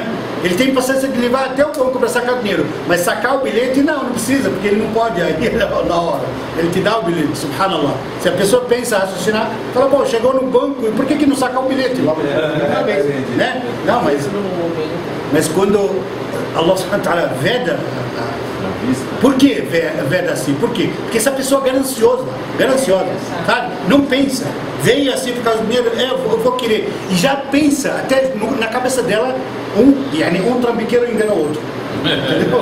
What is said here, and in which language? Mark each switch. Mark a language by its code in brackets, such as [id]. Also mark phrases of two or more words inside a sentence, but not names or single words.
[pt] Ele tem paciência de levar até o banco para sacar o dinheiro, mas sacar o bilhete não precisa, porque ele não pode aí na hora. Ele te dá o bilhete, subhanallah. Se a pessoa pensa, raciocinar, fala: bom, chegou no banco, e por que não sacar o bilhete? Né? Não, mas quando [ar] الله سبحانه وتعالى [pt] veda, por que veda assim? Por quê? Porque essa pessoa é gananciosa, sabe? Não pensa, veio assim por causa do dinheiro, eu vou querer, e já pensa, até na cabeça dela, um trambiqueiro engana o outro. Entendeu?